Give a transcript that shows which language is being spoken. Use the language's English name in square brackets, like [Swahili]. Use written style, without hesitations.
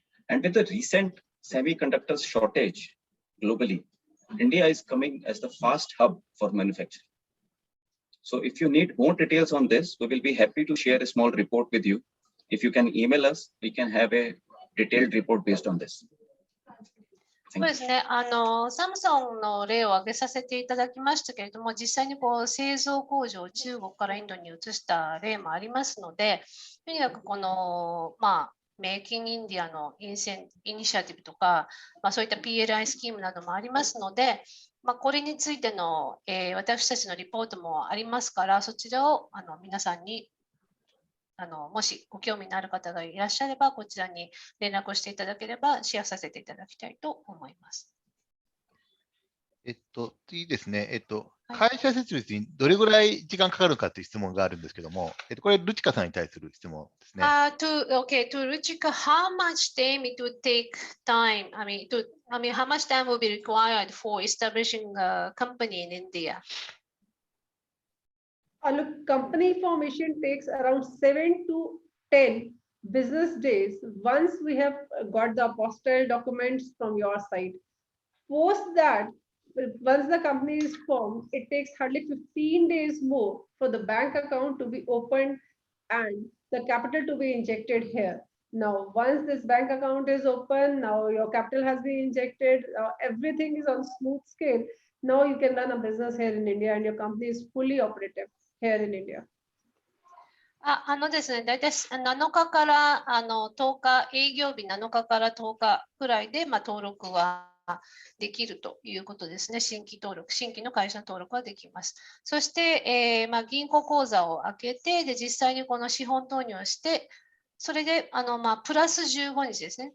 [English] And with the recent semiconductor shortage globally, India is coming as the fast hub for manufacturing. So if you need more details on this, we will be happy to share a small report with you. If you can email us, we can have a detailed report based on this. [Japanese] そうですね、サムソンの例を挙げさせていただきましたけれども、実際にこう製造工場を中国からインドに移した例もありますので、とにかくこの、メイキングインディアのイニシアティブとか、そういった PLI スキームなどもありますので、これについての、私たちのリポートもありますから、そちらを皆さんにもしご興味のある方がいらっしゃれば、こちらに連絡をしていただければ、シェアさせていただきたいと思います。次ですね。はい会社設立にどれぐらい時間かかるかという質問があるんですけども、これ、ルチカさんに対する質問ですね。 [English] To Ruchika, how much time it would take time? How much time will be required for establishing a company in India? Look, company formation takes around 7 to 10 business days once we have got the apostille documents from your side. Post that, once the company is formed, it takes hardly 15 days more for the bank account to be opened and the capital to be injected here. Now, once this bank account is open, now your capital has been injected, everything is on smooth scale. Now you can run a business here in India and your company is fully operative here in India. [Japanese] ですね、大体7日から10日、営業日7日から10日くらいで、登録はできるということですね。新規の会社の登録はできます。そして、銀行口座を開けて、で、実際にこの資本投入をして、それで、プラス15日ですね。